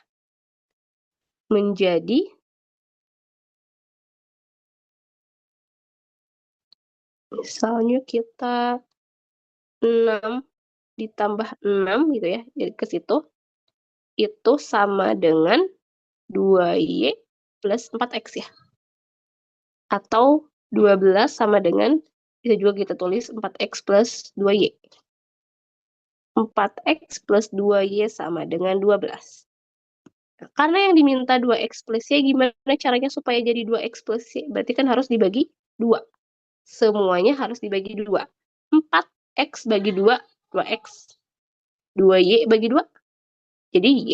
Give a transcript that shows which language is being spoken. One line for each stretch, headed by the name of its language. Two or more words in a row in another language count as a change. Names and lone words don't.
Indonesian: Menjadi misalnya kita 6 ditambah 6 gitu ya. Jadi ke situ itu sama dengan 2Y plus 4X ya. Atau 12 sama dengan, bisa juga kita tulis 4X plus 2Y. 4X plus 2Y sama dengan 12. Karena yang diminta 2X plus Y, gimana caranya supaya jadi 2X plus Y? Berarti kan harus dibagi 2. semuanya harus dibagi 2. 4x bagi 2, 2x. 2y bagi 2, jadi y.